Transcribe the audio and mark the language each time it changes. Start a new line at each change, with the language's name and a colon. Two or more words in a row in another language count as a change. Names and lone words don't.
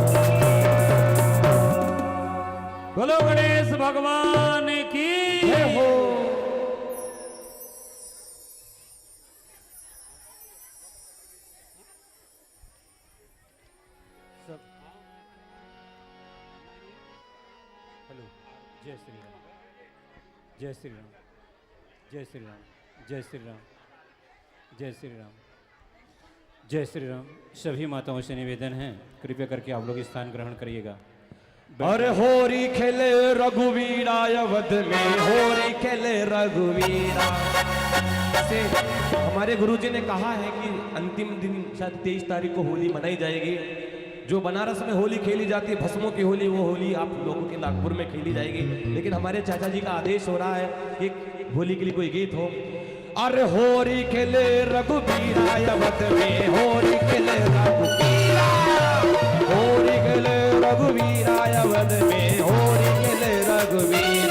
Hindi: बोलो गणेश भगवान की जय हो। हेलो, जय श्री राम, जय श्री राम, जय श्री राम, जय श्री राम, जय श्री राम, जय श्री राम। सभी माताओं से निवेदन है, कृपया करके आप लोग स्थान ग्रहण करिएगा। अरे होरी खेले रघुवीरा अवध में, होरी खेले रघुवीरा से हमारे गुरुजी ने कहा है कि अंतिम दिन शायद 23 तारीख को होली मनाई जाएगी। जो बनारस में होली खेली जाती है भस्मों की होली, वो होली आप लोगों के नागपुर में खेली जाएगी। लेकिन हमारे चाचा जी का आदेश हो रहा है कि होली के लिए कोई गीत हो। अरे होरी खेले रघुवीरा अवध में, होरी खेले रघुवीरा, होरी खेले रघुवीरा अवध में, होरी खेले रघुवीरा।